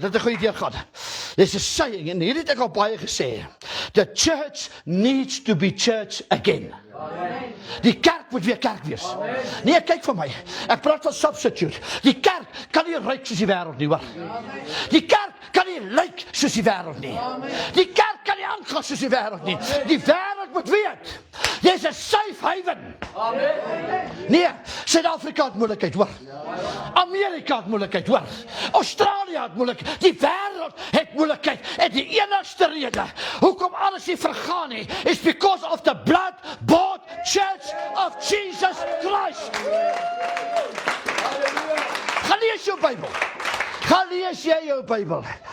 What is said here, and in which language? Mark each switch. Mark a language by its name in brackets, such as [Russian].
[Afrikaans] Dit het 'n goeie deur gehad. Dis 'n saying en hierdie het ek al baie gesê. [English] The church needs to be church again. [Afrikaans] Die kerk moet weer kerk wees. Nee, kyk vir my. Ek praat van substitute. Die kerk kan nie ryk soos die wêreld nie, hoor. Die kerk kan nie lyk soos die wêreld nie. Die kerk kan nie aangaan soos die wêreld nie. Die wêreld moet weet. Dis 'n safe haven. Nee, Suid-Afrika het moeilikheid, hoor. Amerika het moeilikheid, hoor. Australië het moeilikheid. Die wêreld het moeilikheid. En die enigste rede hoekom alles nie vergaan nie, is [English] because of the blood-bought church of Jesus Christ. [Afrikaans] Gaan lees jou Bybel. Gaan lees jy jou Bybel.